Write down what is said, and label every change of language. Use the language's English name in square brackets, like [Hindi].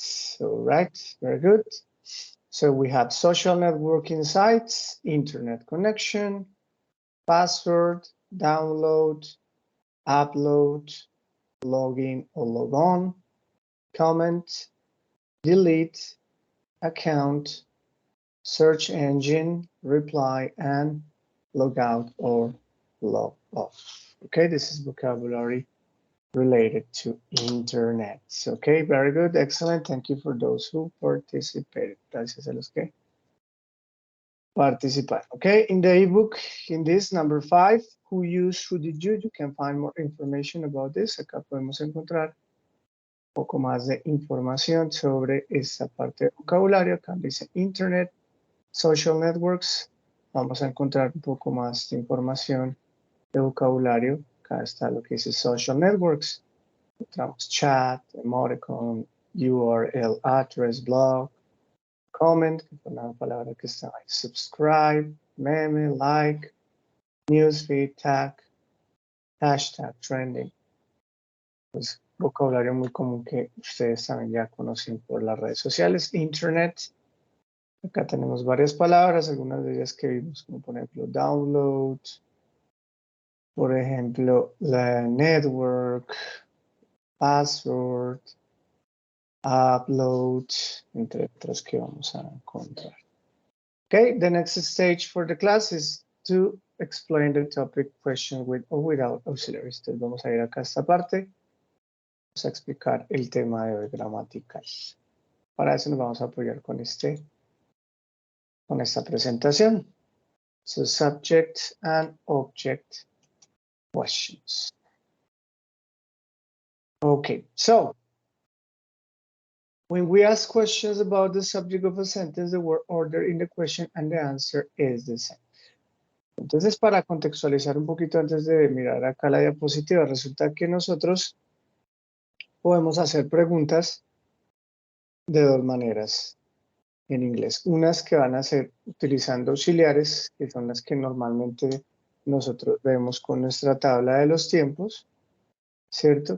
[English] So, right, very good. So we have social networking sites, internet connection, password, download, upload, login or log on, comment, delete, account, search engine, reply, and log out or log off. Okay, this is vocabulary related to internet. Okay, very good, excellent. Thank you for those who participated. [Spanish] Gracias a los que participaron. [English] Okay, in the ebook, in this number 5, who used, who did you can find more information about this. [Spanish] Acá podemos encontrar un poco más de información sobre esta parte de vocabulario. Acá dice internet, social networks. Vamos a encontrar un poco más de información de vocabulario. Acá está lo que dice social networks. Encontramos chat, emoticon, URL address, blog, comment, que fue una palabra que está ahí, subscribe, meme, like, newsfeed, tag, hashtag, trending. Pues vocabulario muy común que ustedes también ya conocen por las redes sociales. Internet. Acá tenemos varias palabras, algunas de ellas que vimos, como por ejemplo download, por ejemplo la network, password, upload, entre otras que vamos a encontrar. [English] Okay, the next stage for the class is to explain the topic question with or without auxiliaries. [Spanish] Entonces vamos a ir acá a esta parte. Vamos a explicar el tema de hoy gramatical. Para eso nos vamos a apoyar con esta presentación. [English] So subject and object questions. Okay, so when we ask questions about the subject of a sentence, the word order in the question and the answer is the same. [Spanish] Entonces, para contextualizar un poquito antes de mirar acá la diapositiva, resulta que nosotros podemos hacer preguntas de dos maneras en inglés. Unas que van a ser utilizando auxiliares, que son las que normalmente nosotros vemos con nuestra tabla de los tiempos, ¿cierto?